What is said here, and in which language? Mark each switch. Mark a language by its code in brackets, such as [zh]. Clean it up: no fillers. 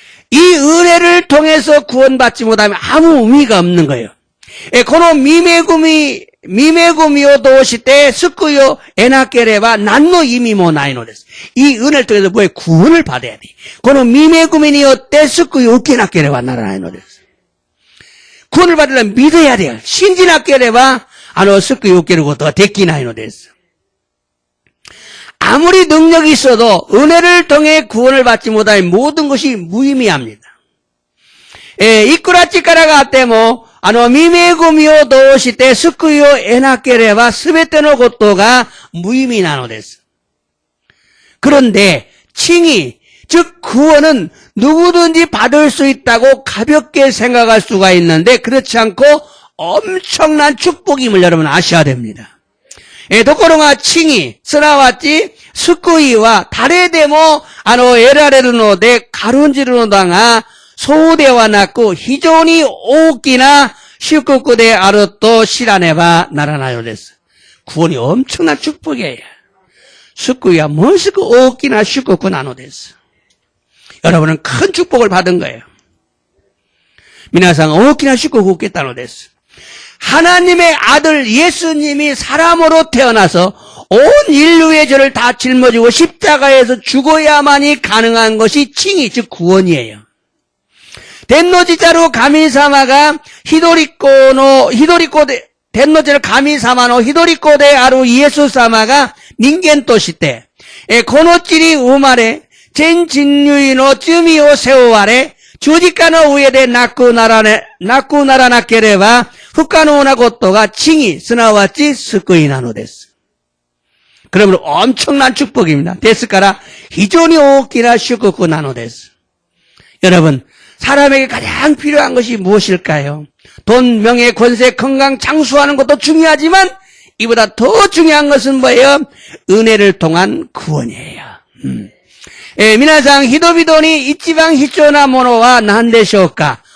[ko] 이 은혜를 통해서 구원받지 못하면 아무 의미가 없는 거예요. [ja] この御恵みを通して救いを得なければ何の意味もないのです。 [ko] 이 은혜를 통해서 뭐에 구원을 받아야 돼. [ja] この御恵みによって救いを受けなければならないのです。 [ko] 구원을 받으려면 믿어야 돼요. [ja] 信じなければ救いを受けることができないのです。 [ko] 아무리 능력이 있어도 은혜를 통해 구원을 받지 못하면 모든 것이 무의미합니다. [ja] いくら力があっても御恵みを通して救いを得なければ全てのことが無意味なのです。 [ko] 그런데 칭의, 즉 구원은 누구든지 받을 수 있다고 가볍게 생각할 수가 있는데 그렇지 않고 엄청난 축복임을 여러분 아셔야 됩니다. [ja] ところが칭의、すなわち救いは誰でも得られるので軽んじるのだがそうではなく非常に大きな祝福であると知らねばならないのです。 [ko] 구원이 엄청난 축복이에요. [ja] 救いはものすごく大きな祝福なのです。 [ko] 여러분은 큰 축복을 받은 거예요. [ja] 皆さん大きな祝福を受けたのです。 [ko] 하나님의 아들 예수님이 사람으로 태어나서 온 인류의 죄를 다 짊어지고 십자가에서 죽어야만이 가능한 것이 칭의, 즉 구원이에요. [ja] 天の父なる神様が天の父の神様の一人子であるイエス様が人間としてこの地に生まれ全人類の罪を背負われ十字架の上で亡くならなければ不可能なことが칭의、すなわち救いなのです。 [ko] 그러므로 엄청난 축복입니다. [ja] ですから非常に大きな祝福なのです。 [ko] 여러분, 사람에게 가장 필요한 것이 무엇일까요? 돈, 명예, 권세, 건강, 장수하는 것도 중요하지만 이보다 더 중요한 것은 뭐예요? 은혜를 통한 구원이에요. [ja] 皆さん、人々に一番必要なものは何でしょうか?